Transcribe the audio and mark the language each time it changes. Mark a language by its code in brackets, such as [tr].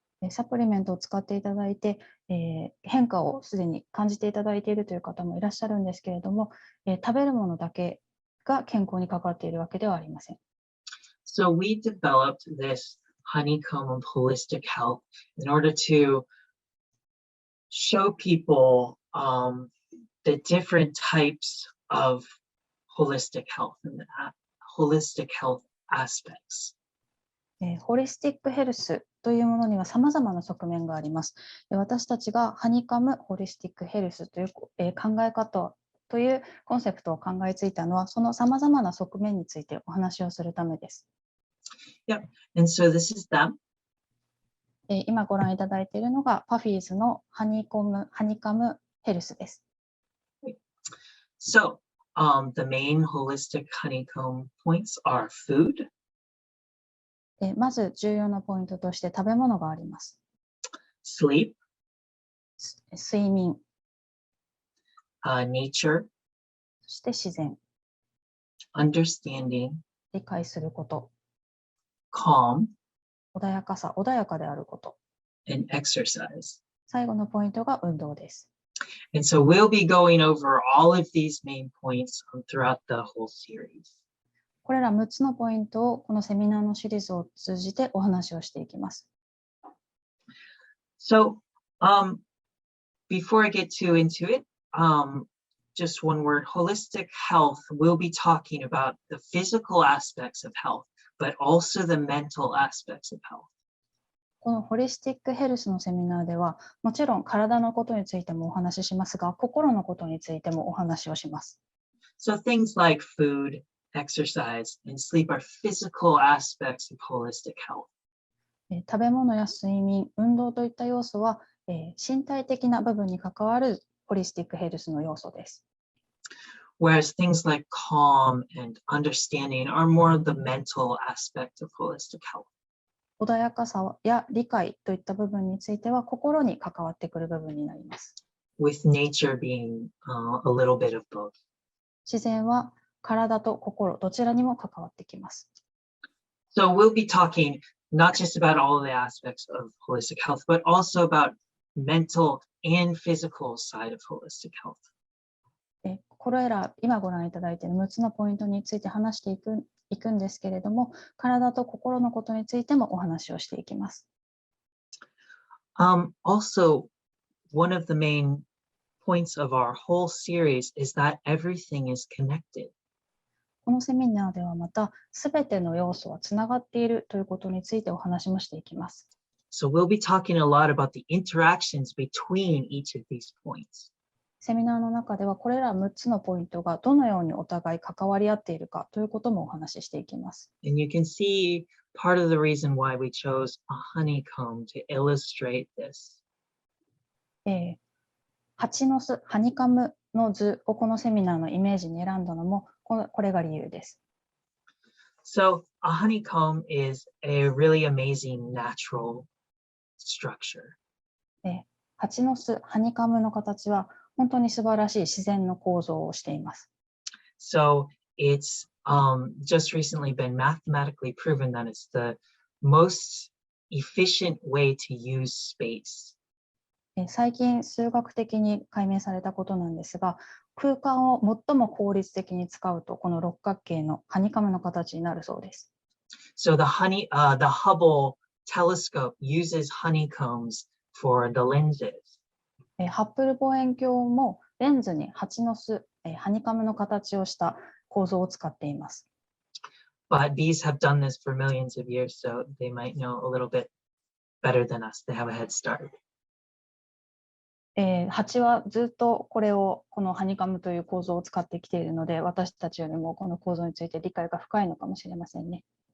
[ja] サプリメントを使っていただいて、変化をすでに感じていただいているという方もいらっしゃるんですけれども、食べるものだけが健康に関わっているわけではありません。 [en] So we developed this honeycomb of holistic health in order to show people the different types of holistic health and the holistic health aspects. [ja] ホリスティックヘルスというものには様々な側面があります。私たちがハニカムホリスティックヘルスという考え方というコンセプトを考えついたのは、その様々な側面についてお話をするためです。 [en] Yep, and so this is them. [ja] 今ご覧いただいているのがパフィーズのハニカムヘルスです。 [en] So the main holistic honeycomb points are food. [ja] まず重要なポイントとして食べ物があります。 [en] Sleep, [ja] 睡眠、 [en] nature, [ja] そして自然、 [en] understanding, [ja] 理解すること、 [en] calm, [ja] 穏やかさ、穏やかであること。 [en] and exercise. [ja] 最後のポイントが運動です。 [en] And so we'll be going over all of these main points throughout the whole series. [ja] これら6つのポイントをこのセミナーのシリーズを通じてお話をしていきます。 [en] So before I get too into it, just one word, holistic health, we'll be talking about the physical aspects of health, but also the mental aspects of health. [ja] このホリスティックヘルスのセミナーでは、もちろん体のことについてもお話ししますが、心のことについてもお話をします。 [en] So things like food, exercise, and sleep are physical aspects of holistic health. [ja] 食べ物や睡眠、運動といった要素は、身体的な部分に関わるホリスティックヘルスの要素です。 [en] Whereas things like calm and understanding are more of the mental aspect of holistic health. [ja] 穏やかさや理解といった部分については心に関わってくる部分になります。 [en] With nature being a little bit of both. [ja] 自然は体と心どちらにも関わってきます。 [en] So we'll be talking not just about all of the aspects of holistic health, but also about mental and physical side of holistic health. [ja] これら今ご覧いただいている6つのポイントについて話していくんですけれども、体と心のことについてもお話をしていきます。 [en] Also, one of the main points of our whole series is that everything is connected. [ja] このセミナーではまた、すべての要素はつながっているということについてお話もしていきます。 [en] So we'll be talking a lot about the interactions between each of these points. [ja] セミナーの中ではこれら6つのポイントがどのようにお互い関わり合っているかということもお話ししていきます。 [en] And you can see part of the reason why we chose a honeycomb to illustrate this. [ja] 蜂の巣、ハニカムの図をこのセミナーのイメージに選んだのもこれが理由です。 [en] So a honeycomb is a really amazing natural structure. [ja] 蜂の巣、ハニカムの形は本当に素晴らしい自然の構造をしています。 [en] So it's just recently been mathematically proven that it's the most efficient way to use space. [ja] 最近数学的に解明されたことなんですが、空間を最も効率的に使うとこの六角形のハニカムの形になるそうです。 [en] So the Hubble telescope uses honeycombs for the lenses. [ja] ハッブル望遠鏡もレンズに蜂の巣、ハニカムの形をした構造を使っています。 [en] But bees have done this for millions of years, so they might know a little bit better than us. They have a head start. [ja] 蜂はずっとこのハニカムという構造を使ってきているので、私たちよりもこの構造について理解が深いのかもしれませんね。